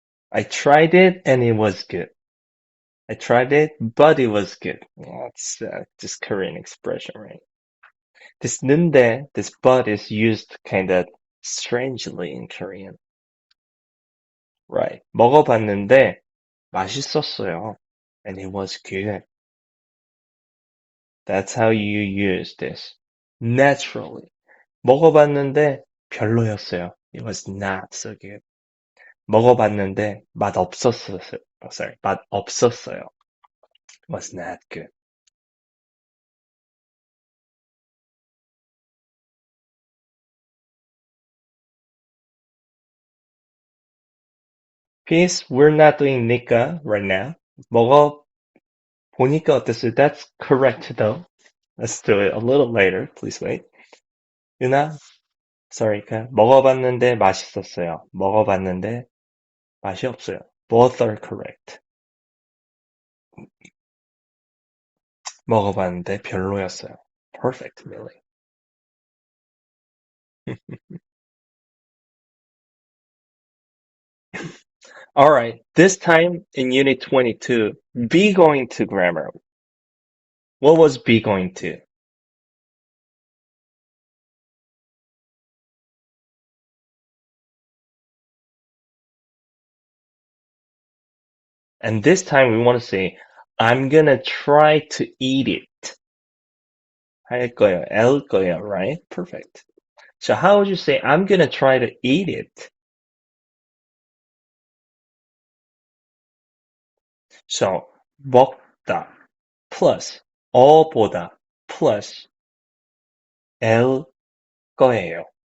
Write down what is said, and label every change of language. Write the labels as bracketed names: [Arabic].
[English] I tried it and it was good. I tried it, but it was good. Yeah, it's just Korean expression, right? This 는데, this but is used kind of strangely in Korean. Right. [Korean] 먹어봤는데 맛있었어요. [English] And it was good. That's how you use this. Naturally. [Korean] 먹어봤는데 별로였어요. [English] It was not so good. [Korean] 먹어봤는데 맛없었어요. [English] Sorry, [Korean] 맛없었어요. [English] It was not good. Peace, we're not doing 니까 right now. [Korean] 먹어보니까 어땠어요? [English] That's correct though. Let's do it a little later. Please wait. [Korean] 유나, sorry, 먹어봤는데 맛있었어요. 먹어봤는데 맛이 없어요. [English] Both are correct. [Korean] 먹어봤는데 별로였어요. [English] Perfect, Millie. All right, this time in Unit 22, be going to grammar. What was be going to? And this time we want to say, I'm gonna try to eat it. [Korean] 할 거예요, [English] right? Perfect. So how would you say, I'm gonna try to eat it? So, 먹다 plus 어보다 plus 엘 거예요.